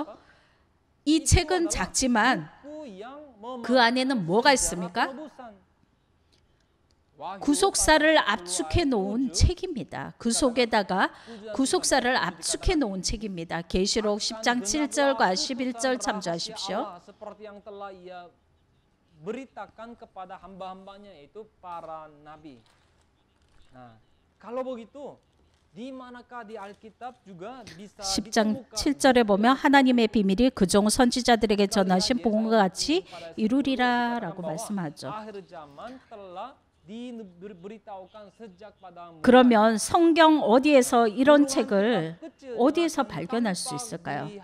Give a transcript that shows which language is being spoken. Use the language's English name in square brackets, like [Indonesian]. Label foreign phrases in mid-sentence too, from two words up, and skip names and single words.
[Korean] 이 책은 작지만 그 안에는 뭐가 있습니까? 구속사를 압축해 놓은 책입니다. 그 속에다가 구속사를 압축해 놓은 책입니다. 계시록 10장 7절과 11절 참조하십시오. [Indonesian] beritakan kepada hamba-hambanya yaitu para nabi. Nah, kalau begitu di manakah di Alkitab juga bisa [Korean] 10장 7절에 보면 하나님의 비밀이 그종 선지자들에게 전하신 복음과 같이 이루리라라고 말씀하죠. 그러면 성경 어디에서 이런 책을 어디에서 발견할 수 있을까요?